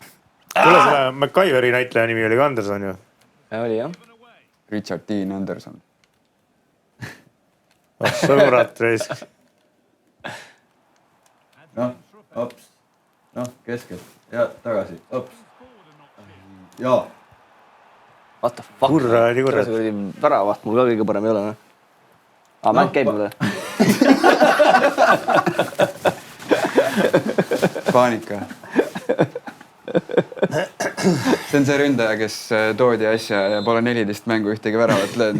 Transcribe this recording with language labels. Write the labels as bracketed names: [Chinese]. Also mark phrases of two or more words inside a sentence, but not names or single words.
[Estonian] Kuule, selle MacGyveri näitleja nimi oli ka Anderson, ju? Oli, jah. Richard Dean Anderson. Sõnurat reisk. Noh, hops. Noh, keskelt. Ja tagasi. Hops. Jaa. [English] What the fuck? [Estonian] Kurradi. Väravaht mul ka kõige parem ei ole, noh. Mäng käib mulle. Paanika. See on see ründaja, kes toodi asja ja pole 14 mängu ühtegi väravat löönud.